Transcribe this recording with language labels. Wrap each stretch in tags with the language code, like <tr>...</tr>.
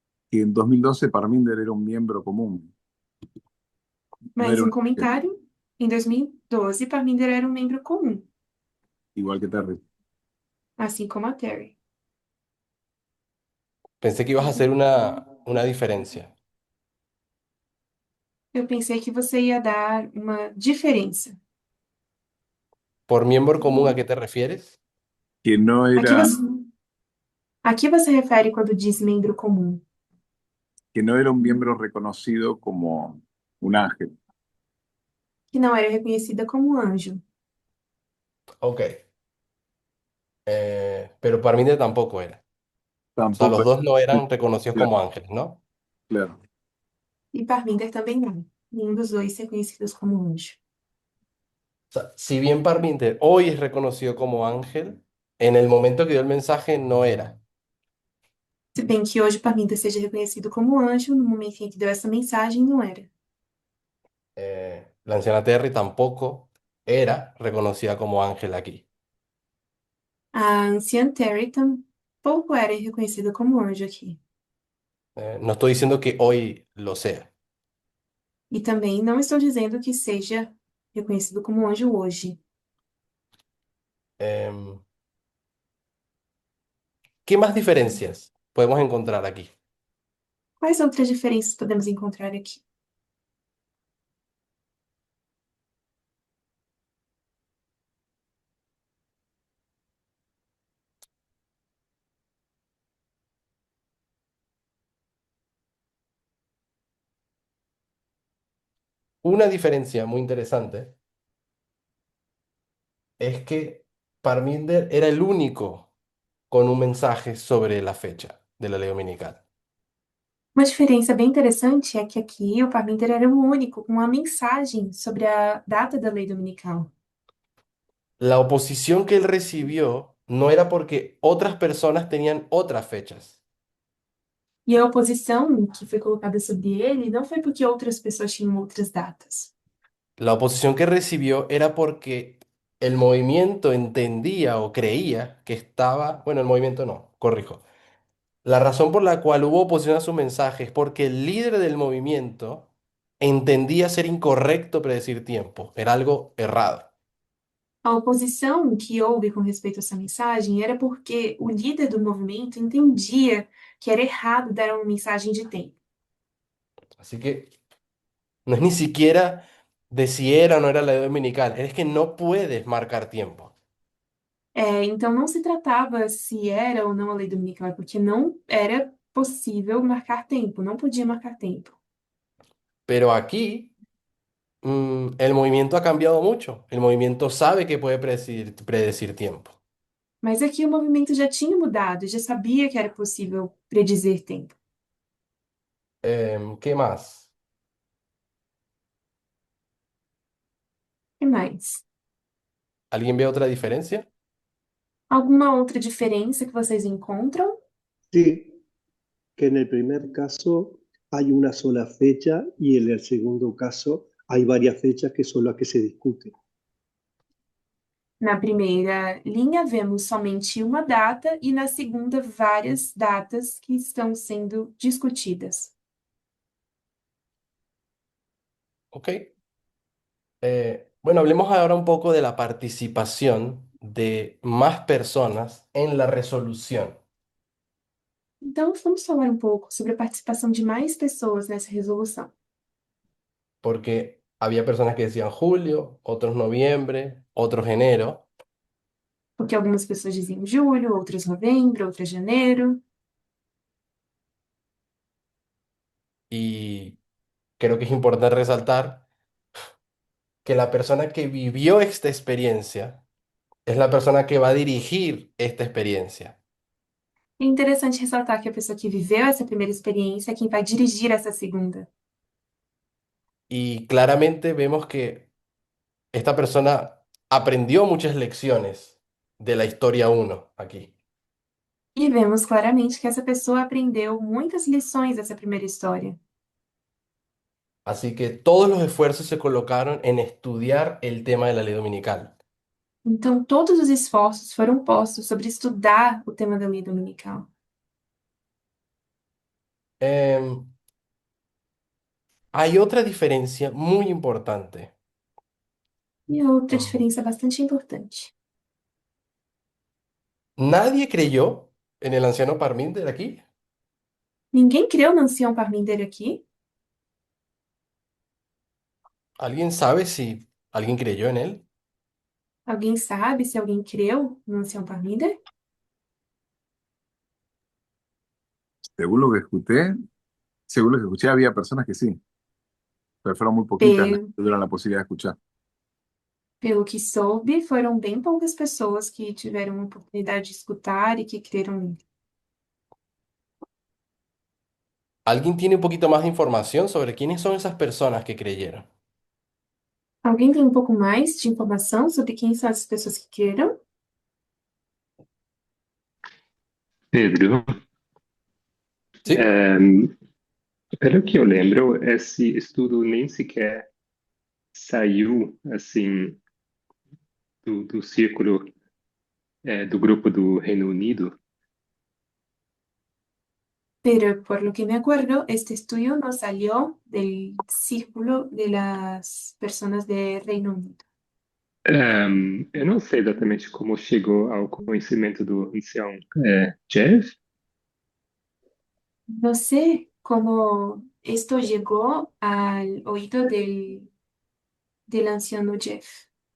<es>que en 2012 Parminder era un miembro común, no</es> <pt>Mais era um</pt> <es>un ángel,</es> <pt>comentário. Em 2012, Parminder era um membro comum,</pt> <es>igual que Terry.</es> <pt>assim como a Terry.</pt> <es>Pensé que ibas a hacer una diferencia.</es> <pt>Eu pensei que você ia dar uma diferença.</pt> <es>¿Por miembro común a qué te refieres? Que no</es> <pt>Aqui</pt> <es>era,</es> <pt>você, a que você refere quando diz membro comum?</pt> <es>que no era un miembro reconocido como un ángel.</es> <pt>Que não era reconhecida como anjo. Ok.</pt> <es>Pero Parminder tampoco era. O sea, los era, dos no eran reconocidos</es> <pt>claro,</pt> <es>como ángeles, ¿no?</es> <pt>claro. E Parminder também não. Nenhum dos dois reconhecidos como anjo.</pt> <es>O sea, si bien Parminder hoy es reconocido como ángel, en el momento que dio el mensaje no era.</es> <pt>Se bem que hoje Parminder seja reconhecido como anjo, no momento em que deu essa mensagem, não era.</pt> <es>La anciana Terry tampoco era reconocida como ángel aquí.</es> <pt>A anciã Terry tampouco era reconhecida como anjo aqui.</pt> <es>No estoy diciendo que hoy lo sea.</es> <pt>E também não estou dizendo que seja reconhecido como anjo hoje.</pt> <es>Em, ¿Qué más diferencias podemos encontrar aquí?</es> <pt>Quais outras diferenças podemos encontrar aqui?</pt> <es>Una diferencia muy interesante es que Parminder era el único con un mensaje sobre la fecha. de la ley dominical.</es> <pt>Uma diferença bem interessante é que aqui o Parmenter era o único com uma mensagem sobre a data da lei dominical.</pt> <es>La oposición que él recibió no era porque otras personas tenían otras fechas.</es> <pt>E a oposição que foi colocada sobre ele não foi porque outras pessoas tinham outras datas.</pt> <es>La oposición que recibió era porque el movimiento entendía o creía que estaba, bueno, el movimiento no, corrijo. La razón por la cual hubo oposición a su mensaje es porque el líder del movimiento entendía ser incorrecto predecir tiempo, era algo errado.</es> <pt>A oposição que houve com respeito a essa mensagem era porque o líder do movimento entendia que era errado dar uma mensagem de tempo.</pt> <es>Así que no es ni siquiera de si era o no era la ley dominical, es que no puedes marcar tiempo.</es> <pt>Então não se tratava se era ou não a lei dominical, é porque não era possível marcar tempo, não podia marcar tempo.</pt> <es>Pero aquí el movimiento ha cambiado mucho. El movimiento sabe que puede predecir tiempo.</es> <pt>Mas aqui o movimento já tinha mudado, já sabia que era possível predizer tempo.</pt> <es>¿Qué más?</es> <pt>E mais?</pt> <es>¿Alguien ve otra diferencia?</es> <pt>Alguma outra diferença que vocês encontram?</pt> <es>Sí, que en el primer caso hay una sola fecha y en el segundo caso hay varias fechas que son las que se discuten.</es> <pt>Na primeira linha, vemos somente uma data e na segunda, várias datas que estão sendo discutidas. Ok.</pt> <es>Bueno, hablemos ahora un poco de la participación de más personas en la resolución,</es> <pt>Então, vamos falar um pouco sobre a participação de mais pessoas nessa resolução.</pt> <es>porque había personas que decían julio, otros noviembre, otros enero,</es> <pt>Porque algumas pessoas diziam julho, outras novembro, outras janeiro.</pt> <es>y creo que es importante resaltar que la persona que vivió esta experiencia es la persona que va a dirigir esta experiencia.</es> <pt>É interessante ressaltar que a pessoa que viveu essa primeira experiência é quem vai dirigir essa segunda.</pt> <es>Y claramente vemos que esta persona aprendió muchas lecciones de la historia uno aquí.</es> <pt>E vemos claramente que essa pessoa aprendeu muitas lições dessa primeira história.</pt> <es>Así que todos los esfuerzos se colocaron en estudiar el tema de la ley dominical.</es> <pt>Então, todos os esforços foram postos sobre estudar o tema da lei dominical.</pt> <es>Em, Hay otra diferencia muy importante.</es> <pt>E outra Mm. diferença bastante importante.</pt> <es>Nadie creyó en el anciano Parmínder aquí.</es> <pt>Ninguém creu no ancião Parminder aqui?</pt> <es>¿Alguien sabe si alguien creyó en él?</es> <pt>Alguém sabe se alguém creu no ancião Parminder?</pt> <es>Según lo que escuché, según lo que escuché, había personas que sí, pero fueron muy poquitas las Pe- que tuvieron la posibilidad de escuchar.</es> <pt>Pelo que soube, foram bem poucas pessoas que tiveram a oportunidade de escutar e que creram nele.</pt> <es>¿Alguien tiene un poquito más de información sobre quiénes son esas personas que creyeron?</es> <pt>Alguém tem um pouco mais de informação sobre quem são essas pessoas que creram?</pt> <es>Pedro, ¿Sí?</es> <pt>pelo que eu lembro, esse estudo nem sequer saiu assim do círculo do grupo do Reino Unido.</pt> <es>Pero por lo que me acuerdo, este estudio no salió del círculo de las personas de Reino Unido.</es> <pt>Eu não sei exatamente como chegou ao conhecimento do ancião Jeff.</pt> <es>No sé cómo esto llegó al oído del anciano Jeff,</es>